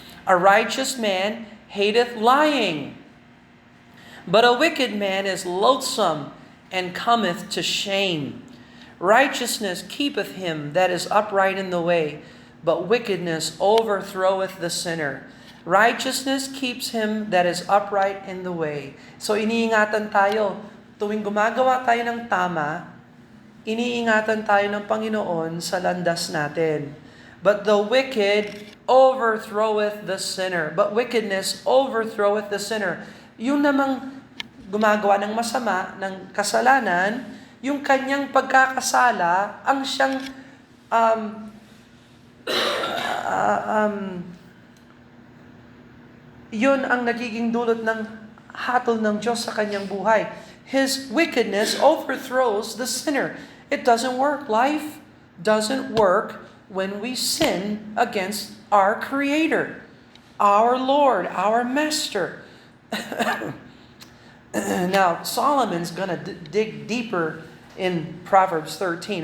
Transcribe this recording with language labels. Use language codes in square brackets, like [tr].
[en] A righteous man hateth lying, but a wicked man is loathsome and cometh to shame. Righteousness keepeth him that is upright in the way, but wickedness overthroweth the sinner. Righteousness keeps him that is upright in the way. [tl] So iniingatan tayo, tuwing gumagawa tayo ng tama, iniingatan tayo ng Panginoon sa landas natin. [en] But the wicked overthroweth the sinner. But wickedness overthroweth the sinner. [tl] Yung namang gumagawa ng masama, ng kasalanan, yung kanyang pagkakasala, ang siyang yun ang nagiging dulot ng hatol ng Diyos sa kanyang buhay. [en] His wickedness overthrows the sinner. It doesn't work. Life doesn't work when we sin against our Creator, our Lord, our Master. Now, Solomon's going to dig deeper in Proverbs 13.